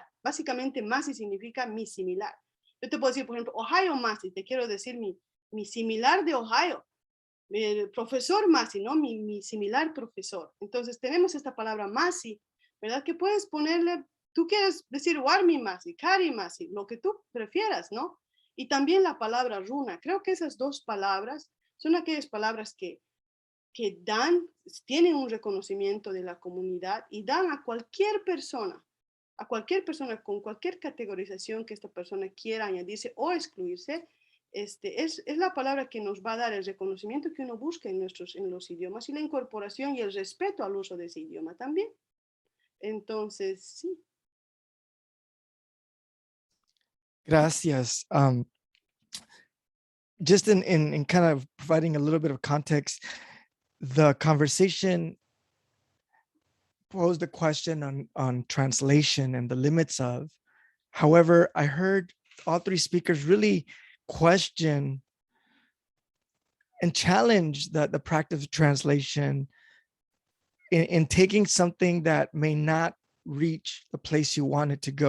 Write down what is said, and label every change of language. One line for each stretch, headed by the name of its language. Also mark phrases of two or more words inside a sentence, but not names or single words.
Spanish: Básicamente, masi significa mi similar. Yo te puedo decir, por ejemplo, Ohio masi, te quiero decir mi similar de Ohio, el profesor masi, ¿no? Mi similar profesor. Entonces, tenemos esta palabra masi, ¿verdad? Que puedes ponerle, tú quieres decir
Quechua: warmi masi, kari masi,
Spanish: lo que tú prefieras, ¿no? Y también la palabra runa. Creo que esas dos palabras son aquellas palabras que tienen un reconocimiento de la comunidad y dan a cualquier persona con cualquier categorización que esta persona quiera añadirse o excluirse, es la palabra que nos va a dar el reconocimiento que uno busca en los idiomas y la incorporación y el respeto al uso de ese idioma también. Entonces, sí. Gracias.
English: Just in kind of providing a little bit of context, the conversation posed a question on translation and the limits of. However, I heard all three speakers really question and challenge the practice of translation in taking something that may not reach the place you want it to go.